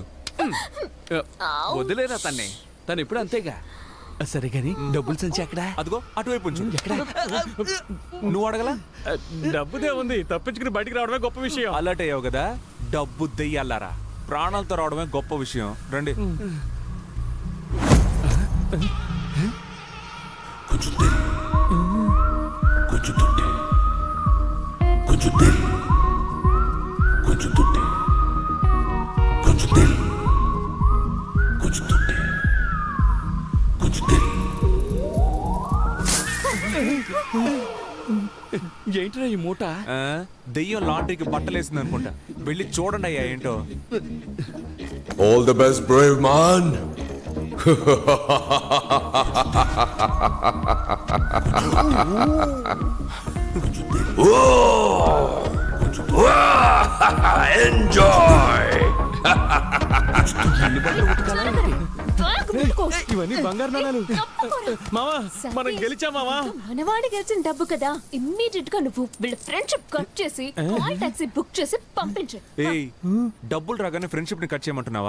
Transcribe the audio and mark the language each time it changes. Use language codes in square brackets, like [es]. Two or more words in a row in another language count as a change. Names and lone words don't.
[te] వదిలేరా తన్ని, తను ఎప్పుడు అంతేగా. సరే కానీ డబ్బులు సంచి ఎక్కడా? అదిగో అటువైపు ఉంచు. నువ్వు అడగలా? డబ్బుదే ఉంది, తప్పించుకుని బయటికి రావడమే గొప్ప విషయం. అలర్ట్ అయ్యావు కదా. డబ్బు దెయ్యాలారా, ప్రాణాలతో రావడమే గొప్ప విషయం. రండి. [hi] कुछ दिल कुछ टूटे कुछ दिल कुछ टूटे कुछ दिल कुछ टूटे कुछ दिल. [te] ఏంట్రా ఈ మూట? దెయ్యం లాండ్రీకి బట్టలేసింది అనుకుంటా. వెళ్ళి చూడండి అయ్యా ఏంటో. [en] All the best, brave man. Enjoy. [te] ఇవన్నీ బంగారు నాణాలు. మావా మనం గెలిచా మావా. మనవాడి గెలిచిన డబ్బు కదా. ఇమ్మీడియట్ గా నువ్వు వీళ్ళ [en] friendship cut [te] చేసి [en] call taxi [te] బుక్ చేసి పంపించు. ఏయ్ డబ్బులు రాగానే ఫ్రెండ్షిప్ ని కట్ చేయమంటున్నావా?